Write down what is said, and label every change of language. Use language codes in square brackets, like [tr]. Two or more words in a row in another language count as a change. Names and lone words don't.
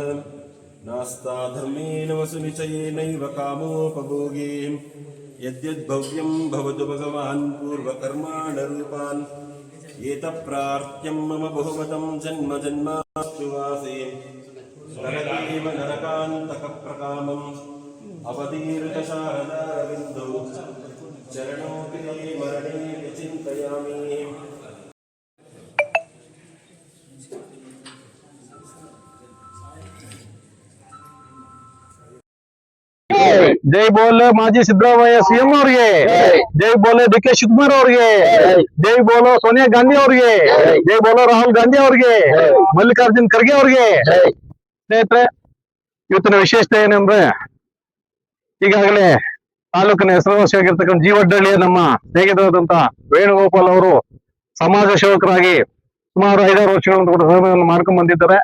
[sa] नास्ताधर्मेण वसुनिचयेनैव कामोपभोगे यद्यद्भव्यं भवतु भगवान् पूर्वकर्माणरूपान् एतत्प्रार्थ्यं मम बहुमतं जन्म जन्मास्तुवासे नरकेव नरकान्तकप्रकामम् अवतीर्णशारदारविन्दौ चरणोऽपि मरणे चिन्तयामि। [hi] जय बोले माजी सिद्धरामಯ್ಯ सीएम ಅವರಿಗೆ, जय बोले डी.के. [kn] ಶಿವಕುಮಾರ್ ಅವರಿಗೆ, [hi] जय बोलो सोनिया गांधी ಅವರಿಗೆ, जय बोलो ರಾಹುಲ್ ಗಾಂಧಿ ಅವರಿಗೆ, ಮಲ್ಲಿಕಾರ್ಜುನ್ ಖರ್ಗೆ ಅವರಿಗೆ। [kn] ಸ್ನೇಹಿತರೆ, ಇವತ್ತಿನ ವಿಶೇಷತೆ ಏನಂದ್ರೆ, ಈಗಾಗಲೇ ತಾಲೂಕಿನ ಹೆಸರುವಾಸಿಯಾಗಿರ್ತಕ್ಕಂಥ ಜೀವಡ್ಡಳ್ಳಿಯ ನಮ್ಮ ಸ್ನೇಹಿತರಾದಂತ ವೇಣುಗೋಪಾಲ್ ಅವರು ಸಮಾಜ ಸೇವಕರಾಗಿ ಸುಮಾರು 5-6 ವರ್ಷಗಳನ್ನು ಕೂಡ ಸೇವೆಯನ್ನು ಮಾಡ್ಕೊಂಡು ಬಂದಿದ್ದಾರೆ।